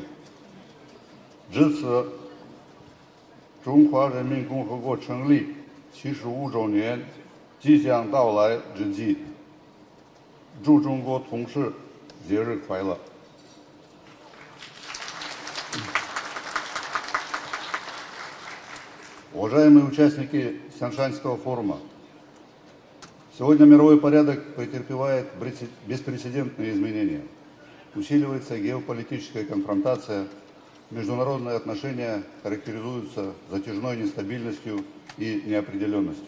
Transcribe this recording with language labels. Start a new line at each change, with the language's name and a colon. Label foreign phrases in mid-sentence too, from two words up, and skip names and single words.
Chinese: 值此中华人民共和国成立75周年即将到来之际，祝中国同事节日快乐！
Russian: Уважаемые участники Сяншанского форума, сегодня мировой порядок претерпевает беспрецедентные изменения. Усиливается геополитическая конфронтация, международные отношения характеризуются затяжной нестабильностью и неопределенностью.